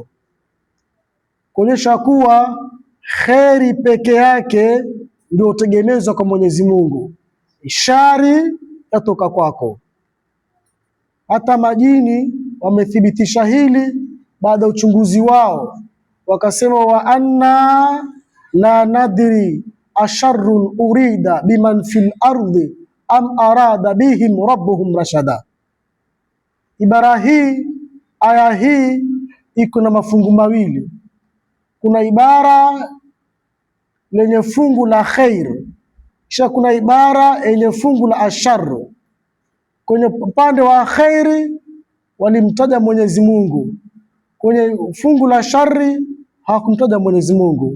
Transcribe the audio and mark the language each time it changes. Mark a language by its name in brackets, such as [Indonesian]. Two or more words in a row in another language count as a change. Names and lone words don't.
[Swahili] Kuonyesha kuwa kheri peke yake ndio tegemezwa kwa Mwenyezi Mungu, shari yatoka kwako. Hata majini wamethibitisha hili baada ya uchunguzi wao, wakasema [Arabic] وأنا لا ندري أشر أريد بمن في الأرض أم أراد بهم ربهم رشدا. [Swahili] Ibara hii, aya hii iko na mafungu mawili. Kuna ibara lenye fungu la khair, kisha kuna ibara yenye fungu la ashar. Kwenye upande wa khairi walimtaja Mwenyezi Mungu, kwenye fungu la shari hawakumtaja Mwenyezi Mungu.